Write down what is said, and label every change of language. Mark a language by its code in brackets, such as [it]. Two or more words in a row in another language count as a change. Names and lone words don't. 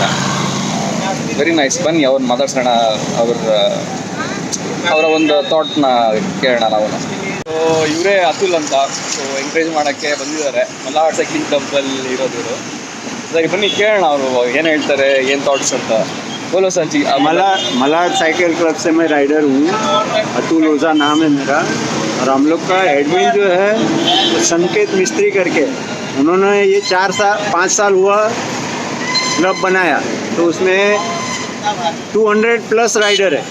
[en] very nice. [kn] ಬನ್ನಿ ಅವ್ರನ್ನ ಮಾತಾಡ್ಸೋಣ, ಅವರ ಒಂದು ಥಾಟ್ನ ಕೇಳೋಣ ನಾವು. ಸೊ ಇವರೇ ಅತುಲ್ ಅಂತ. ಸೊ ಎಂಕರೇಜ್ ಮಾಡೋಕ್ಕೆ ಬಂದಿದ್ದಾರೆ, ಮಲ್ನಾಡ್ ಸೈಕ್ಲಿಂಗ್ ಕ್ಲಬ್ಬಲ್ಲಿ ಇರೋದು. ಸರಿ, ಬನ್ನಿ ಕೇಳೋಣ ಅವರು ಏನು ಹೇಳ್ತಾರೆ, ಏನು ಥಾಟ್ಸ್ ಅಂತ. [hi] बोलो सर जी। मलाड साइकिल क्लब से मैं राइडर हूँ, अतुल ओझा नाम है मेरा। और हम लोग का एडमिन जो है संकेत मिस्त्री करके, उन्होंने ये 5 साल हुआ क्लब बनाया। तो उसमें 200+ राइडर है।